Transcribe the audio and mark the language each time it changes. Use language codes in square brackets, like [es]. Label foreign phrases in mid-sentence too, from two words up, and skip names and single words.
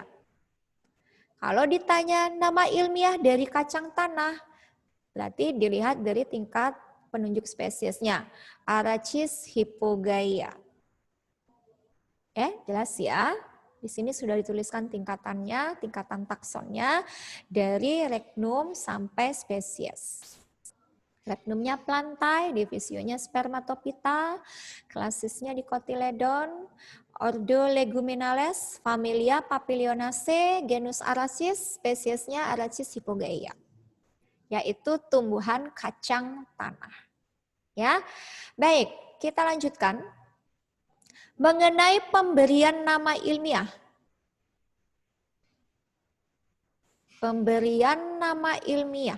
[id] Kalau ditanya nama ilmiah dari kacang tanah, berarti dilihat dari tingkat penunjuk spesiesnya. Arachis hypogaea. Jelas ya? Di sini sudah dituliskan tingkatan taksonnya dari regnum sampai spesies. Regnumnya plantae, divisionya spermatopita, klasisnya dicotyledon, ordo Leguminales, familia Papilionaceae, genus Aracis, spesiesnya Aracis hypogaea, yaitu tumbuhan kacang tanah. Ya, baik, kita lanjutkan mengenai pemberian nama ilmiah. Pemberian nama ilmiah.